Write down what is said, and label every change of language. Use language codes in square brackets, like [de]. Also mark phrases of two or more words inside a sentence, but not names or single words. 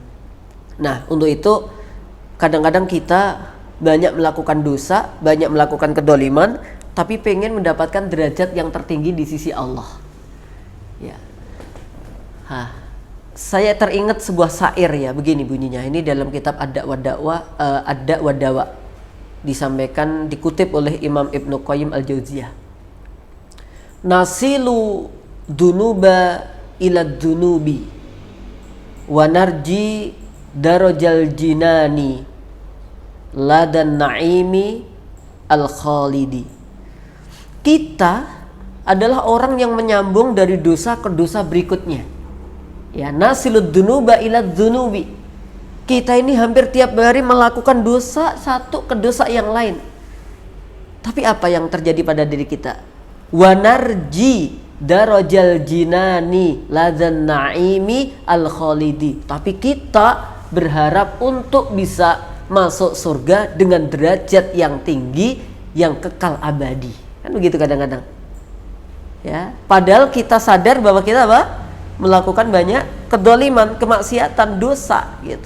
[id] Nah, untuk itu kadang-kadang kita banyak melakukan dosa, banyak melakukan kedoliman, tapi pengen mendapatkan derajat yang tertinggi di sisi Allah. Ya. Saya teringat sebuah syair ya, begini bunyinya. Ini dalam kitab Ad-Da' wa Dawa. Disampaikan, dikutip oleh Imam Ibnu Qayyim Al-Jauziyah. [ar] نصل الذنوب إلى الذنوب ونرجو درج الجنان لدى النعيم الخالد. [id] Kita adalah orang yang menyambung dari dosa ke dosa berikutnya. Ya, [ar] نصل الذنوب إلى الذنوب. [id] Kita ini hampir tiap hari melakukan dosa satu ke dosa yang lain. Tapi apa yang terjadi pada diri kita? [ar] ونرجو درج الجنان لدى النعيم الخالد. [id] Tapi kita berharap untuk bisa masuk surga dengan derajat yang tinggi, yang kekal abadi. Kan begitu kadang-kadang. Ya, padahal kita sadar bahwa kita apa? Melakukan banyak kedoliman, kemaksiatan, dosa gitu.